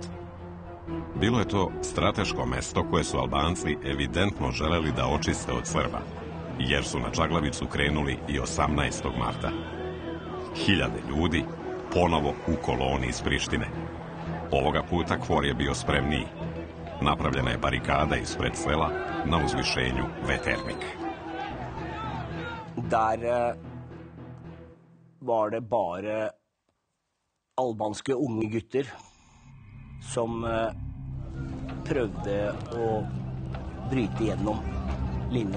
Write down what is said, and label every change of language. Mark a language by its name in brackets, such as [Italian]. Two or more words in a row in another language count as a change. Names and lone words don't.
[Serbian] Bilo je to strateško mesto koje su Albanci evidentno želeli da očiste od Srba, jer su na Čaglavicu krenuli i 18. marta. Hiljade ljudi ponovo u koloni iz Prištine. Ovoga puta KFOR je bio spremniji. Napravljena je barikada ispred sela na uzvišenju Veternik. [Norwegian] Der var det bare albanske unge gutter som prøvde å bryte gjennom linja.